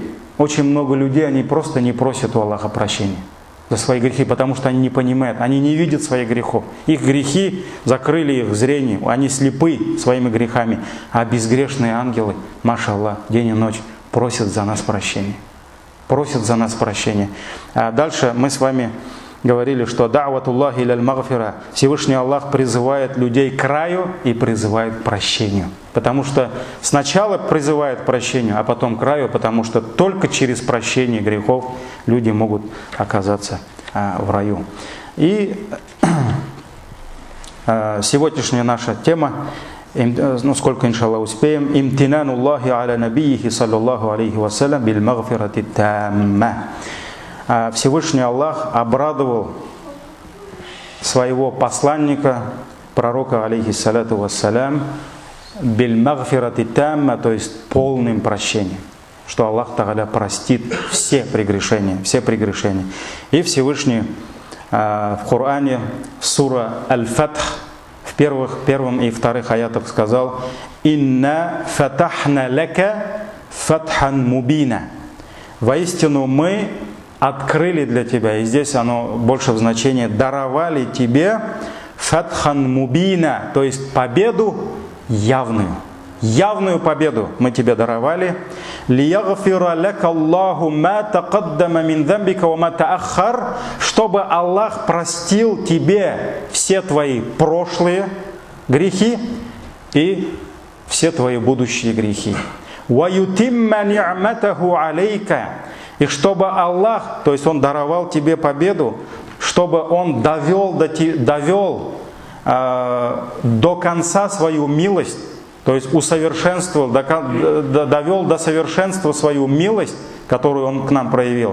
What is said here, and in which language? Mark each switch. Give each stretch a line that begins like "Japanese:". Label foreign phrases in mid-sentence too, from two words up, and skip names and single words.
Russian: Очень много людей, они просто не просят у Аллаха прощения за свои грехи, потому что они не понимают, они не видят своих грехов. Их грехи закрыли их зрение, они слепы своими грехами. А безгрешные ангелы, машаллах, день и ночь просят за нас прощения. А дальше мы с вами говорили, что
Arabic: دعوة الله إلى المغفرة,
Russian: Всевышний Аллах призывает людей к раю и призывает к прощению. Потому что сначала призывает к прощению, а потом к раю, потому что только через прощение грехов люди могут оказаться в раю. И сегодняшняя наша тема, ну сколько, иншаллах, успеем,
Arabic: امتنان الله على نبيه صلى الله عليه وسلم بالمغفرة التامة.
Russian: Всевышний Аллах обрадовал своего посланника, пророка,
Arabic: عليه الصلاة والسلام بالمغفرة التامة,
Russian: то есть полным прощением, что
Arabic: الله تعالى
Russian: простит все прегрешения. И Всевышний в Коране, в сура Аль-Фатх, в первом и вторых аятах сказал:
Arabic: «إنا فتحنا لك فتحا مبينا».
Russian: Воистину мы открыли для тебя, и здесь оно больше в значении даровали тебе
Arabic: فتحا مبينا,
Russian: то есть победу явную. Явную победу мы тебе даровали.
Arabic: «ليغفر لك الله ما تقدم من ذنبك وما تأخر»,
Russian: чтобы Аллах простил тебе все твои прошлые грехи и все твои будущие грехи.
Arabic: «ويتم نعمته عليك»,
Russian: и чтобы Аллах, то есть Он даровал тебе победу, чтобы Он довел до конца свою милость, то есть усовершенствовал, довел до совершенства свою милость, которую Он к нам проявил.